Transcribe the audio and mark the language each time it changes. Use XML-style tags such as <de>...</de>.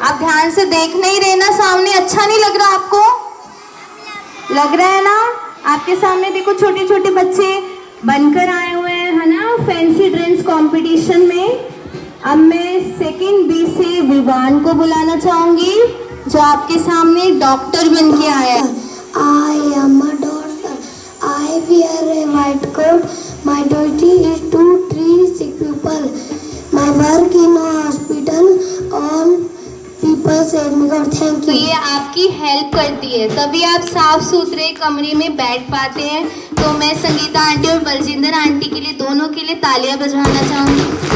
<hi>आप ध्यान से देख नहीं रहे ना सामने? अच्छा नहीं लग रहा आपको? लग रहा है ना? आपके सामने देखो छोटे छोटे बच्चे बनकर आए हुए हैं, है ना, फैंसी ड्रेस कंपटीशन में। अब मैं सेकंड बी से विवान को बुलाना चाहूंगी, जो आपके सामने डॉक्टर बन के आया है।</hi> <en>I am a doctor. I wear a white coat. My duty is to treat sick people. My work in a hospital. All people say me God, thank</en> <hi>तो</hi> <en>you.</en> <hi>ये आपकी हेल्प करती है, तभी आप साफ सुथरे कमरे में बैठ पाते हैं। तो मैं संगीता आंटी और बलजिंदर आंटी के लिए, दोनों के लिए तालियां बजवाना चाहूंगी।</hi>